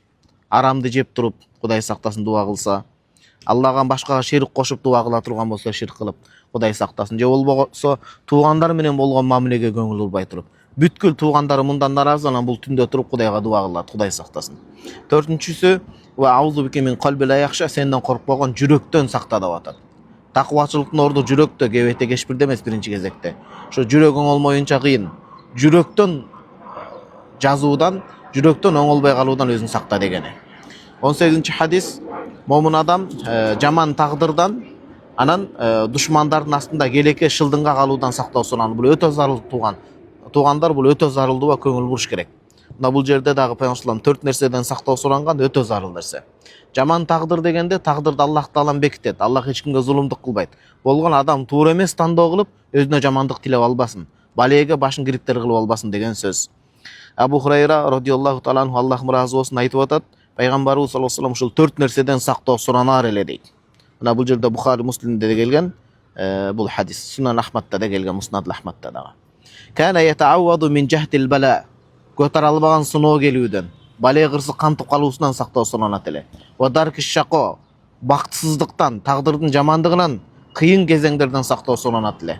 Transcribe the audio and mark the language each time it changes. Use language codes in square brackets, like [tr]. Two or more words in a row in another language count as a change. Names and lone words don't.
[ky] Арамды жеп туруп, Кудай сактасын дуа кылса, Аллага башкага шерик кошуп дуа кыла турган болсо, ширк кылып, Кудай сактасын. Же болбосо, туугандар менен болгон мамилеге көңүл бурбай туруп, бүткүл туугандары мындан наразы, анан бул түндө туруп Кудайга дуа кылат, Кудай сактасын. 4-чүсү, [ar] وأعوذ بك من قلب لا يخشع, [ky] сенден коркпогон жүрөктөн сакта деп атат. Таквачылыктын орду жүрөктө, кебете кешпирде эмес биринчи кезекте. Ошо жүрөк оңолмоюнча кыйын. Жүрөктөн жазуудан, жүрөктөн оңолбой калуудан өзүн сакта дегени. 18 хадис, момун адам жаман тагдырдан анан душмандардын астында келеке шылдыңга калуудан сактоо сураны. Бул өтө зарыл туугандар, бул өтө зарылдуу ва көңүл буруш керек. Мына бул жерде дагы Пайгамбар 4 нерседен сактоо суранган, өтө зарыл нерсе. Жаман тагдыр дегенде тагдырды Аллах таалам бекитет. Аллах эч кимге зулумдук кылбайт. Болгон адам туура эмес тандоо кылып, өзүнө жамандык тилеп албасын. Балеге башын кириктер кылып албасын деген сөз. Абу Хурайра [ar] رضي الله تعالى عنه, [ky] Аллах разы болсун, айтып атат, Пайгамбарыбыз [ar] صلى الله عليه وسلم [ky] ушул 4 нерседен сактоо суранар эле дейт. Мына бул жерде Бухари, Муслимде де келген бул хадис. Сунан Ахмадта да келген, Муснад Ахмадта дагы. [ar] كان يتعوذ من جهد البلاء. [ky] Көтөр албаган сыноо келүүдөн, бале кырсы кантып калуусунан сактоо суранат эле. [ar] ودرك الشقاء, [ky] бактысыздыктан, тагдырдын жамандыгынан, кыйын кезеңдерден сактоо суранат эле.